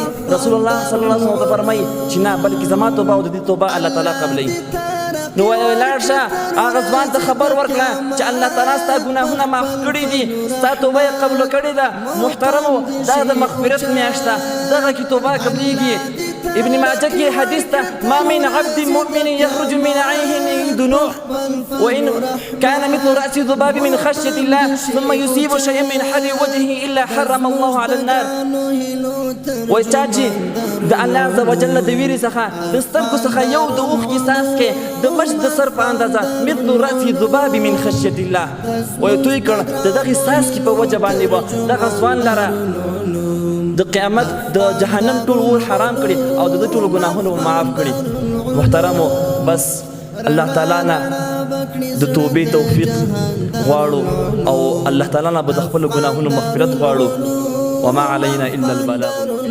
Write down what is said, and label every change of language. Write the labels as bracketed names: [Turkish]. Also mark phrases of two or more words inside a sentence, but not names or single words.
[Pashto] رسول الله [Arabic] صلی الله علیه وسلم [Pashto] فرمایي چې نه، بلکې زما توبه او د دې توبه الله تعالی قبلوي. نو ولاړ شه هغه ځوان ته خبر ورکړه چې الله تعالی ستا ګناهونه معاف کړي دي، ستا توبه یې قبول کړې ده. محترمو دا د مغفرت میاشت ده، دغه کې توبه قبلېږي. [Arabic] ابن ماجه [Pashto] کې حدیث ته [Arabic] ما من عبد مؤمن يخرج من عينه دموع وإن كان مثل رأس ذباب من خشية الله ثم يصيب شيئا من حر وجهه إلا حرم الله على النار. [Pashto] وچا چې د الله عز وجل د ویرې څخه د سترګو څخه یو د اوښکې څاڅکی د مچ د سر په اندازه [Arabic] مثل رأس ذباب من خشیة الله [Pashto] وایي توی کړ د دغې څاڅکي په وجه باندې به دغه ځوان لره د قیامت د جهنم ټول اور حرام کړي او د ټول ګناهونه معاف کړي. محترمو بس الله تعالی نه د توبې توفیق غواړو او الله تعالی نه به د خپلو ګناهونو مغفرت غواړو. [Arabic] وما علينا إلا البلاغ.